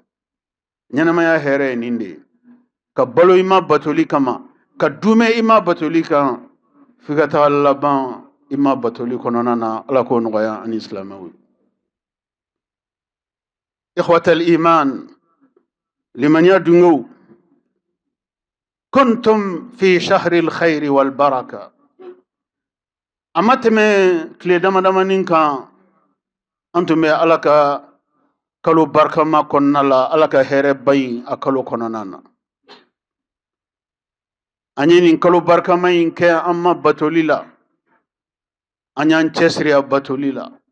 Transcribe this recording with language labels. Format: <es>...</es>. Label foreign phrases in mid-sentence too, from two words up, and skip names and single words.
<bm>Ɲɛnamaya hɛrɛ ye nin de ye. Ka balo i ma batoli kama, ka dumɛ i ma batoli kan, f'i ka taga laban i ma batoli kɔnɔna na. Ala k'o nɔgɔya ani silamɛw ye.</bm> <ar>إخوة الإيمان,</ar> <bm>limaniya dungo,</bm> <ar>كنتم في شهر الخير والبركة.</ar> <bm>Ama tɛmɛ tile damadamanin kan an tun bɛ Ala ka kalo barikama kɔnɔna la, Ala ka hɛrɛba in a kalo kɔnɔna na. An ye nin kalo barikama in kɛ an ma batoli la, an y'an cɛsiri a batoli la.</bm>